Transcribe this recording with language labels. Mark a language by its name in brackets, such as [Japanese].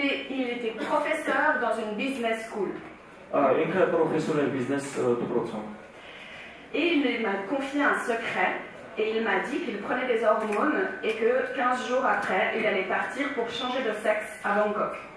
[French] Il était professeur dans une business school. [Armenian] Ինքը պրոֆեսոր էր բիզնես դպրոցում։ [French] Et il m'a confié un secret et il m'a dit qu'il prenait des hormones et que 15 jours après, il allait partir pour changer de sexe à Bangkok.